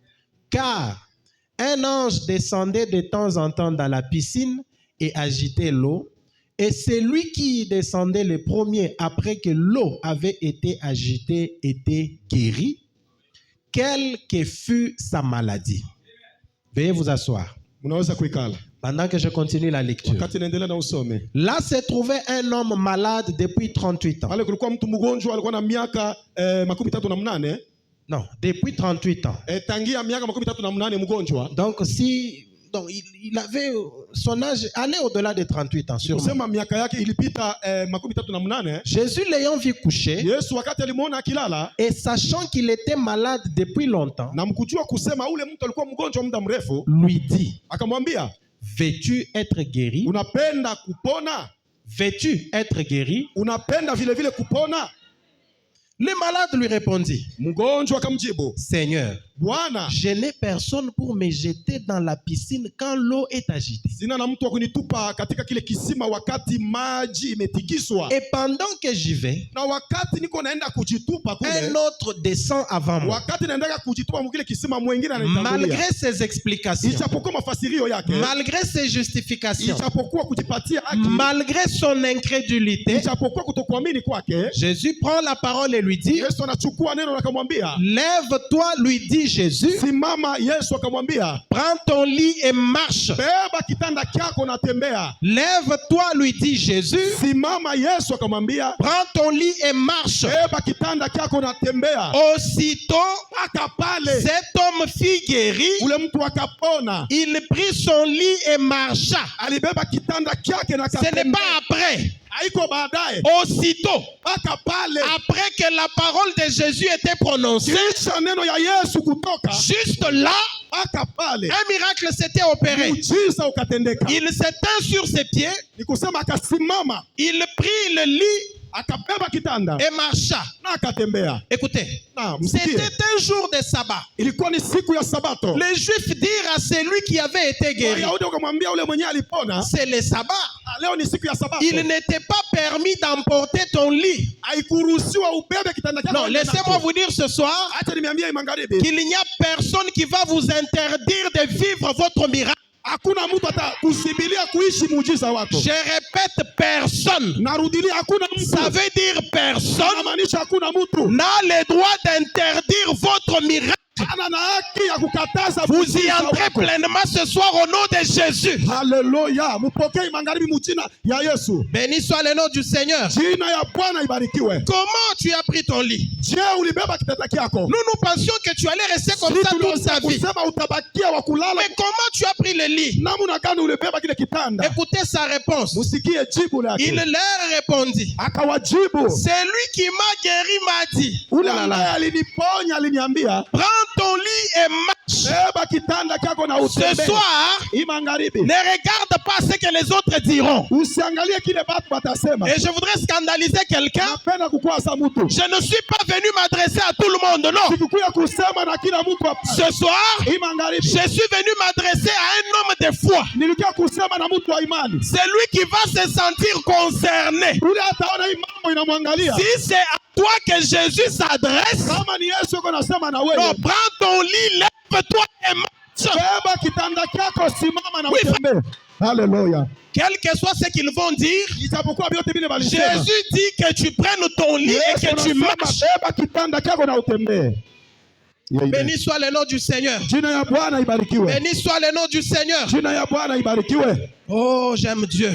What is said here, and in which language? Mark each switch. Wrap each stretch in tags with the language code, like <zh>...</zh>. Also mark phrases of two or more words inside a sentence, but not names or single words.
<fr>Car un ange descendait de temps en temps dans la piscine et agitait l'eau, et celui qui y descendait le premier après que l'eau avait été agitée était guéri, quelle que fût sa maladie. Veuillez vous asseoir.</fr> <sw>Munaweza kuikala.</sw> <fr>Pendant que je continue la lecture.</fr> <sw>Wakati naendelea na usome.</sw> <fr>Là se trouvait un homme malade depuis 38 ans.</fr> <sw>Pale kulikuwa mtu mgonjwa alikuwa na miaka 38.</sw> <fr>Non, depuis 38 ans.</fr> <sw>Tangia miaka 38 mgonjwa.</sw> <fr>Donc il avait son âge allait au-delà de 38 ans sûrement.</fr> <sw>Kusema miaka yake ilipita 38.</sw> <fr>Jésus l'ayant vu coucher,</fr> <sw>Yesu wakati alimuona akilala</sw> <fr>et sachant qu'il était malade depuis longtemps,</fr> <sw>na mkujua kusema ule mtu alikuwa mgonjwa muda mrefu,</sw> <fr>lui dit,</fr> <sw>akamwambia,</sw> <fr>veux-tu être guéri?</fr> <sw>unapenda kupona?</sw> <fr>Veux-tu être guéri?</fr> <sw>Unapenda vile kupona?</sw> <fr>Le malade lui répondit,</fr> <sw>Mgonjwa akamjibu,</sw> <fr>Seigneur,</fr> <sw>Bwana,</sw> <fr>je n'ai personne pour me jeter dans la piscine quand l'eau est agitée.</fr> <sw>sina na mtu wa kunitupa katika kile kisima wakati maji imetikiswa.</sw> <fr>Et pendant que j'y vais,</fr> <sw>Na wakati niko naenda kujitupa</sw> <fr>un</fr> <sw>kule,</sw> <fr>autre descend avant moi.</fr> <sw>wakati naendaga kujitupa mkile kisima mwingine ananitangulia.</sw> <fr>Malgré ses explications,</fr> <sw>Ichapokuwa mafasirio yake,</sw> <fr>malgré ses justifications,</fr> <sw>ichapokuwa kujipatia haki,</sw> <fr>malgré son incrédulité,</fr> <sw>ichapokuwa kutokuamini kwake,</sw> <fr>Jésus prend la parole et lui dit,</fr> <sw>Yesu anachukua neno na akamwambia,</sw> <fr>lève-toi, lui dit Jésus,</fr> <sw>simama. Yesu akamwambia,</sw> <fr>prends ton lit et marche.</fr> <sw>beba kitanda kyako na tembea.</sw> <fr>Lève-toi, lui dit Jésus,</fr> <sw>Simama. Yesu akamwambia,</sw> <fr>prends ton lit et marche.</fr> <sw>beba kitanda kyako na tembea.</sw> <fr>Aussitôt,</fr> <sw>Aka pale</sw> <fr>cet homme fut guéri,</fr> <sw>ule mtu akapona,</sw> <fr>il prit son lit et marcha.</fr> <sw>alibeba kitanda kyake na</sw> <fr>Ce n'est</fr> <sw>katembea.</sw> <fr>pas après,</fr> <sw>Haiko baadaye,</sw> <fr>aussitôt,</fr> <sw>aka pale</sw> <fr>après que la parole de Jésus était prononcée,</fr> <sw>kisha neno ya Yesu kutoka,</sw> <fr>juste là,</fr> <sw>aka pale</sw> <fr>un miracle s'était opéré.</fr> <sw>muujiza ukatendeka.</sw> <fr>Il s'étend sur ses pieds,</fr> <sw>Ni kusema akasimama,</sw> <fr>il prit le lit</fr> <sw>akabeba kitanda</sw> <fr>et marcha.</fr> <sw>na akatembea.</sw> <fr>Écoutez,</fr> <sw>Na msikie,</sw> <fr>c'était un jour de sabbat.</fr> <sw>ilikuwa ni siku ya Sabato.</sw> <fr>Les Juifs dirent à celui qui avait été guéri,</fr> <sw>Wayahudi wakamwambia ule mwenye alipona,</sw> <fr>c'est le sabbat.</fr> <sw>leo ni siku ya Sabato,</sw> <fr>Il n'était pas permis d'emporter ton lit.</fr> <sw>haikuruhusiwa ubebe kitanda kyako.</sw> <fr>Non, laissez-moi vous dire ce soir</fr> <sw>Acha nimeambia magharibi,</sw> <fr>qu'il n'y a personne qui va vous interdire de vivre votre miracle.</fr> <sw>hakuna mtu atakusibilia kuishi muujiza wako.</sw> <fr>Je répète, personne.</fr> <sw>Narudilia, hakuna</sw> <fr>Ça</fr> <sw>mtu,</sw> <fr>veut dire personne</fr> <sw>inamaanisha hakuna mtu</sw> <fr>n'a le droit d'interdire votre miracle.</fr> <sw>ana na haki ya kukataza</sw> <fr>Vous y</fr> <sw>muujiza</sw> <fr>entrez</fr> <sw>wako.</sw> <fr>pleinement ce soir au nom de Jésus.</fr> <sw>Haleluya, mupokee magharibi mujina ya Yesu.</sw> <fr>Béni soit le nom du Seigneur.</fr> <sw>Jina ya Bwana ibarikiwe.</sw> <fr>Comment tu as pris ton lit?</fr> <sw>Je, ulibeba kitanda kyako?</sw> <fr>Nous pensions que tu allais rester comme ça toute ta vie.</fr> <sw>Kusema utabakia wa kulala.</sw> <fr>Mais comment tu as pris le lit?</fr> <sw>Namna gani ulibeba kile kitanda?</sw> <fr>Écoutez sa réponse.</fr> <sw>Musikie jibu lake.</sw> <fr>Il leur répondit,</fr> <sw>Akawajibu,</sw> <fr>celui qui m'a guéri m'a dit,</fr> <sw>ule ambaye aliniponya aliniambia,</sw> <fr>prends ton lit et marche.</fr> <sw>beba kitanda kyako na</sw> <fr>Ce</fr> <sw>utembee.</sw> <fr>soir,</fr> <sw>Hii magharibi,</sw> <fr>ne regarde pas ce que les autres diront.</fr> <sw>usiangalie kile batu batasema.</sw> <fr>Et je voudrais scandaliser quelqu'un.</fr> <sw>Napenda kukwasa mtu.</sw> <fr>Je ne suis pas venu m'adresser à tout le monde, non.</fr> <sw>Sikukuya kusema na kila mtu hapa.</sw> <fr>Ce soir,</fr> <sw>Hii magharibi,</sw> <fr>je suis venu m'adresser à un homme de foi.</fr> <sw>nilikuja kusema na mtu wa imani.</sw> <fr>Celui qui va se sentir concerné.</fr> <sw>Ule ataona hii mambo inamwangalia.</sw> <fr>Si c'est à toi que Jésus s'adresse,</fr> <sw>Kama ni Yesu yuko nasema na</sw> <fr>non,</fr> <sw>wewe,</sw> <fr>prends ton lit, lève-toi et marche.</fr> <sw>beba kitanda kyako, simama na</sw> <fr>Oui,</fr> <sw>utembee. Haleluya.</sw> <fr>Quel que soit ce qu'ils vont dire,</fr> <sw>Ijapokuwa vyote vile walisema,</sw> <fr>Jésus dit que tu prennes ton lit et</fr> <sw>Yesu</sw> <fr>que tu</fr> <sw>anasema,</sw> <fr>marches.</fr> <sw>beba kitanda kyako na utembee.</sw> <en>Yeah, yeah.</en> <fr>Béni soit le nom du Seigneur.</fr> <sw>Jina ya Bwana ibarikiwe.</sw> <fr>Béni soit le nom du Seigneur.</fr> <sw>Jina ya Bwana ibarikiwe.</sw> <fr>Oh, j'aime Dieu.</fr>